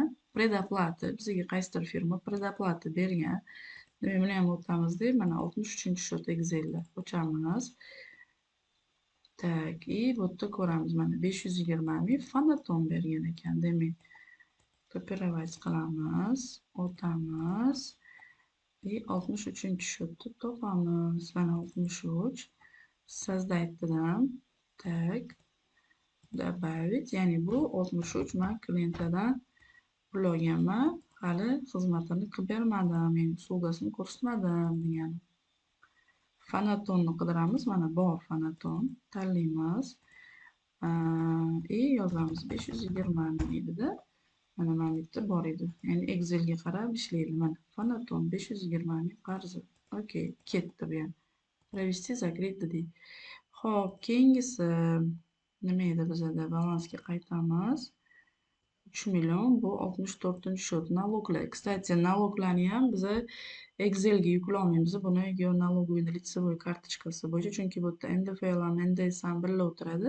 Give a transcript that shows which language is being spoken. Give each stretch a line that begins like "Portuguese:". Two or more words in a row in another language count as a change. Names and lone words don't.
Uzbek: Predoplata bizga qaysidir firma predoplata bergan. Demak, buni ham o'tamizda. Mana 63-счет Excelda ochamiz.
Russian: Tak, и
Uzbek: bu yerda ko'ramiz. Mana 520 ming Fonaton bergan ekan. Demak, kopировать qilamiz, o'tamiz. И 63-счетni topamiz. Mana 63. Создать dedim.
Russian: Tak. Добавить.
Uzbek: Ya'ni bu 63 men klientdan pul olganman. Hali xizmatini qilib bermadim. Men uslugasini ko'rsatmadim degani. Fonatonni qidiramiz. Mana bor Fonaton. Tanlaymiz. И yozamiz 520 ming edi-da. Mana bu yerda bor edi. Ya'ni Excelga qarab ishlaydi. Mana Fonaton 520 ming qarzi. Okey, ketdi bu ham.
Russian: Провести закрыть dedik.
Uzbek: Xo'p, keyingisi nima edi bizada? Balansga qaytamiz. 3 million bu 64-счет налогlar. Kстати, налогlarni ham biza Excelga yuklayolmaymiz. Buni yo
Russian: налоговый лицевой
Uzbek: kartochkasi bo'yicha, chunki bu yerda NDFL ham NDS ham birga o'tiradi.